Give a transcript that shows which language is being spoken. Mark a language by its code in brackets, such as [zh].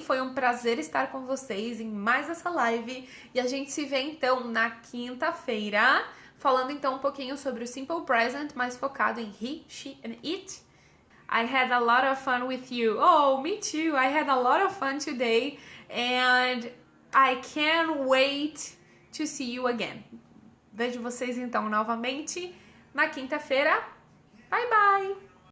[pt] Foi um prazer estar com vocês em mais essa live. E a gente se vê, então, na quinta-feira. Falando, então, um pouquinho sobre o Simple Present, mais focado em [en] he, she and it. I had a lot of fun with you. Oh, me too. I had a lot of fun today. And I can't wait to see you again. [pt] Vejo vocês, então, novamente na quinta-feira. [en] Bye, bye!